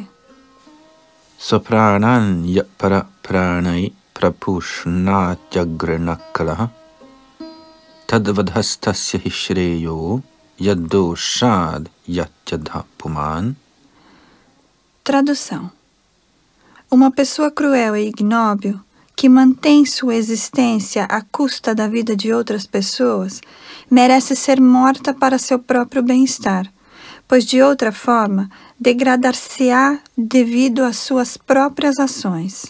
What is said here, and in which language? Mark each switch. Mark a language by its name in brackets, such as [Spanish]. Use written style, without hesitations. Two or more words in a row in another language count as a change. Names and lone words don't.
[Sanskrit] Sopranan yapara pranai prapushnatyagranakalaha tadvadhastasya hishreyo yaddoshad yatyadhapuman. [Portuguese] Tradução. Uma pessoa cruel e ignóbil que mantém sua existência à custa da vida de outras pessoas merece ser morta para seu próprio bem-estar, pois de outra forma degradar-se-á devido às suas próprias ações.